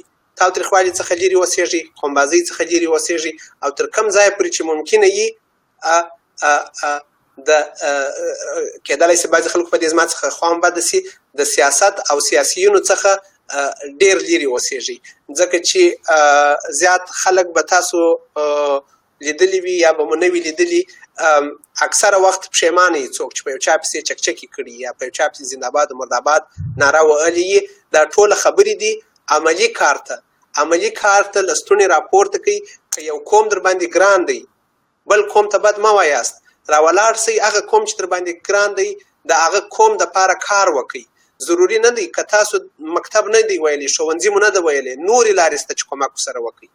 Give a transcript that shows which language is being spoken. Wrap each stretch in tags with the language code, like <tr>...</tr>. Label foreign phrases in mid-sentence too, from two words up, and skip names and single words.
<ps>تاوتریخوالي څخه لرې اوسېږئ، قومبازۍ څخه لرې اوسېږئ، او تر کوم ځایه پورې چې ممکنه وي د کېدلی شي بعضې خلکو په دې زما څخه خوا هم بده سي، د سیاست او سیاسیونو څخه ډېر لرې اوسېږئ، ځکه چې زیات خلک به تاسو لیدلی وي یا به مو نه وي لیدلي. اکثره وخت پښیمانه یي څوک چې په یو چا پسې چکچکې کړي یا په یو چا پسې زنده‌باد و مرده‌باد ناره وهلې یي. دا ټوله خبرې دي عملي کار ته. عملي کار ته له ستونې راپورته کوي. که یو قوم در باندې ګران دی، بل قوم ته بد مه وایاست. راولاړ سئ، هغه قوم چې در باندې ګران دی د هغه قوم دپاره کار وکئ. ضروري نه دی که تاسو مکتب نه دی ویلی، ښوونځي مو نه ده ویلی، نورې لارې شته چې کومک ورسره وکئ.</ps>